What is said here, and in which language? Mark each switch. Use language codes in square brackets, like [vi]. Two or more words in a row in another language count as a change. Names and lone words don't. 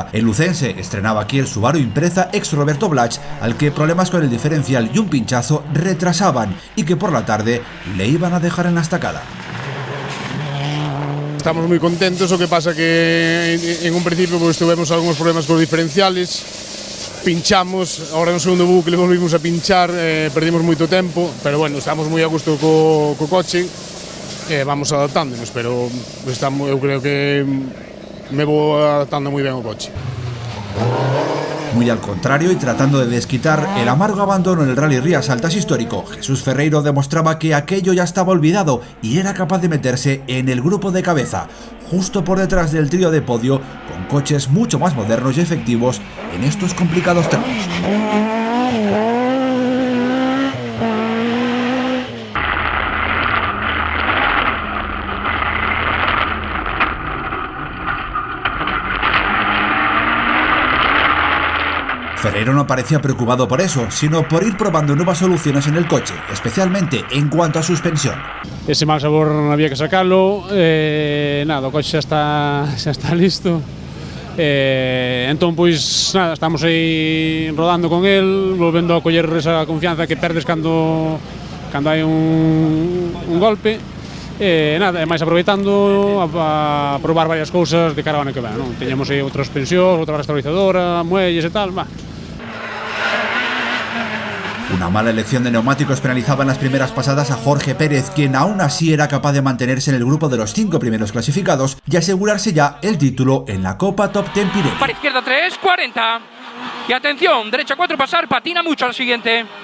[es] El lucense estrenaba aquí el Subaru Impreza ex Roberto Blach, al que problemas con el diferencial y un pinchazo retrasaban y que por la tarde le iban a dejar en la estacada. Estamos muy contentos, [gl] o que pasa que [es] en un principio pues tuvimos algunos problemas con los diferenciales, pinchamos, ahora en un segundo bucle volvimos a pinchar, perdimos [gl] moito tempo, [es] pero bueno, [gl] estamos moi a gusto co coche, vamos adaptándonos, pero eu creo que me vou adaptando moi ben ao coche. [es] Muy al contrario y tratando de desquitar el amargo abandono en el Rally Rías Altas histórico, Jesús Ferreiro demostraba que aquello ya estaba olvidado y era capaz de meterse en el grupo de cabeza, justo por detrás del trío de podio, con coches mucho más modernos y efectivos en estos complicados tramos. Ferreiro no parecía preocupado por eso, sino por ir probando nuevas soluciones en el coche, especialmente en cuanto a suspensión. [gl] Ese mal sabor non había que sacarlo, nada, o coche xa está listo. Entón, pois, nada, estamos aí rodando con el, volvendo a coller esa confianza que perdes cando hai un golpe. Nada, e máis aproveitando a probar varias cousas de cara ao ano que ven, non? Teñamos aí outra suspensión, outra restaurizadora, muelles e tal, [es] Una mala elección de neumáticos penalizaba en las primeras pasadas a Jorge Pérez, quien aún así era capaz de mantenerse en el grupo de los 5 primeros clasificados y asegurarse ya el título en la Copa Top Ten Pirelli. Para izquierda 3, 40. Y atención, derecha 4 pasar, patina mucho al siguiente.